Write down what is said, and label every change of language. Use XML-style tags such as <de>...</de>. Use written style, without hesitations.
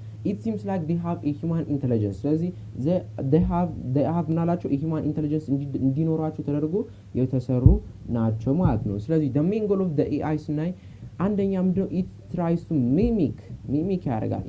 <en>It seems like they have a human intelligence.</en> <am>ስለዚህ</am> <en>they have</en> <am>ምናላቸው</am> <en>a human intelligence</en> <am>እንዲኖራቸው ተደርጎ የተሰሩ ናቸው ማለት ነው. ስለዚህ</am> <en>the main goal of the AI</en> <am>ስናይ አንደኛ ምንድነው?</am> <en>it tries to mimic</en> <am>ያደርጋል.</am>